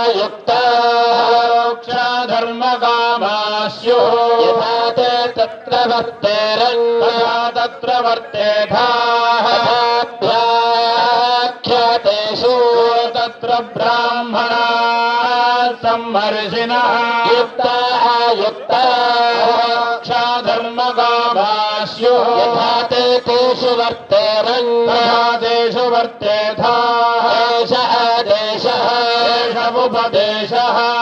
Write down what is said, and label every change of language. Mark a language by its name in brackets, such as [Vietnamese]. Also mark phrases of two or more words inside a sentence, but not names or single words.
[Sanskrit] मोक्षा धर्मकामाः स्युः यथा ते तत्र वर्तेरन् तथा तत्र वर्तेथाः व्याख्यातेषु तत्र ब्राह्मणाः సంహర్షిణః యుక్తాః ధర్మకామాస్యుః यथा ते तेषु वर्तेरन् तथा तेषु वर्तेथाः एषः देशः एष उपदेशः